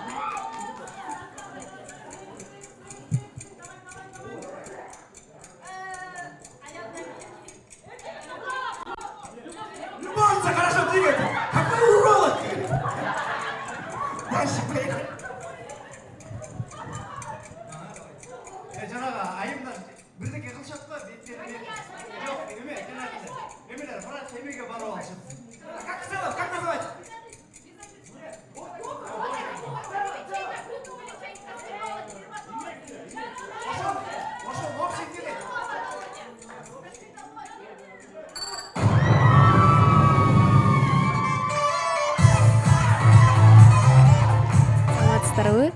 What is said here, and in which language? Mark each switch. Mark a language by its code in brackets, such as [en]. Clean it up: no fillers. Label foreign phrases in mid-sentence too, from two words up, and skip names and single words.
[ru] Любовница, хорошо, двигайте. Какой уролог? Дальше поехали. [ky] Жанагы айымдар бирдеке кылышат го беттерине жок эме жанагы эмелер врач эмеге барып алышат. [ru] Как называется? [ky] Ошол [ru] общий деле. [ky] Саламатсыздарбы?